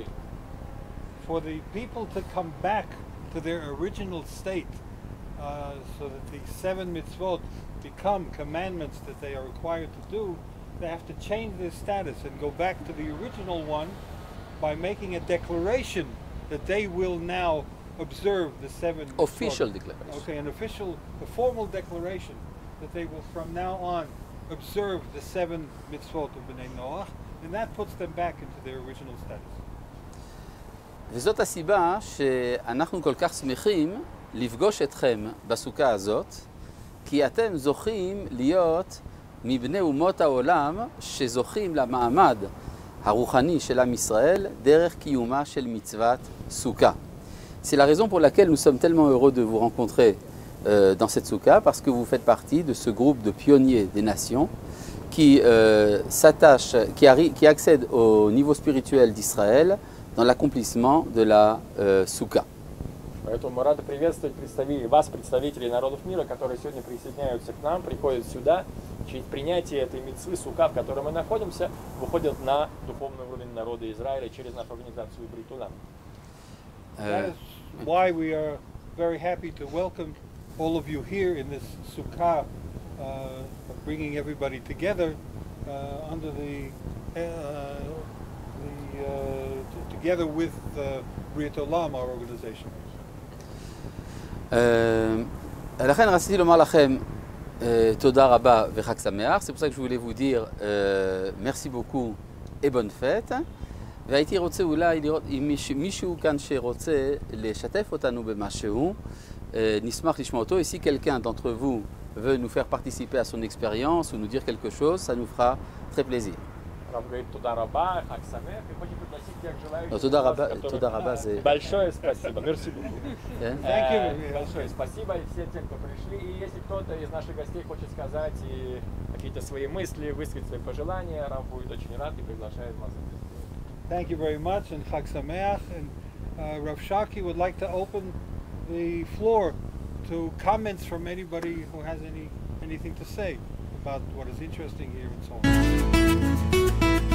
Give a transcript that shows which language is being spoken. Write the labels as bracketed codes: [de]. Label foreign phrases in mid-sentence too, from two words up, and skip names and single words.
[en] For the people to come back to their original state, so that the 7 mitzvot become commandments that they are required to do, they have to change their status and go back to the original one by making a declaration that they will now observe the 7 mitzvot. Official declaration. Okay, a formal declaration that they will from now on observe the 7 mitzvot of [he] בני נח, [en] and that puts them back into their original status. [he] וזאת הסיבה שאנחנו כל כך שמחים לפגוש אתכם בסוכה הזאת, כי אתם זוכים להיות מבני אומות העולם שזוכים למעמד הרוחני של עם ישראל דרך קיומה של מצוות סוכה. [fr] C'est la raison pour laquelle nous sommes tellement heureux de vous rencontrer dans cette soukha, parce que vous faites partie de ce groupe de pionniers des nations qui s'attachent, qui accèdent au niveau spirituel d'Israël dans l'accomplissement de la soukha. [ru] Поэтому мы рады приветствовать вас, представителей народов мира, которые сегодня присоединяются к нам, приходят сюда, через принятие этой мицвы сука, в которой мы находимся, выходят на духовный уровень народа Израиля через нашу организацию Брит Улам. [en] That is why we are very happy to welcome all of you here in this sukkah, bringing everybody together under together with Brit Olam, our organization. [he] לכן רציתי לומר לכם תודה רבה וחג שמח. [fr] C'est pour ça que je voulais vous dire merci beaucoup et bonne fête. [he] והייתי רוצה אולי לראות אם מישהו כאן שרוצה לשתף אותנו במשהו, נשמח לשמוע אותו. [fr] Et si quelqu'un d'entre vous veut nous faire participer à son expérience ou nous dire quelque chose, ça nous fera très plaisir. [he] תודה רבה זה... [ru] Большое спасибо. [fr] Merci beaucoup. [ru] Большое спасибо всем тем, кто пришли. И если кто-то из наших гостей хочет сказать и какие-то свои мысли, высказать свои пожелания, Рав будет очень рад и приглашает вас. [en] Thank you very much and [he] חג שמח. [en] And Rav Shaki would like to open the floor to comments from anybody who has anything to say about what is interesting here and so on.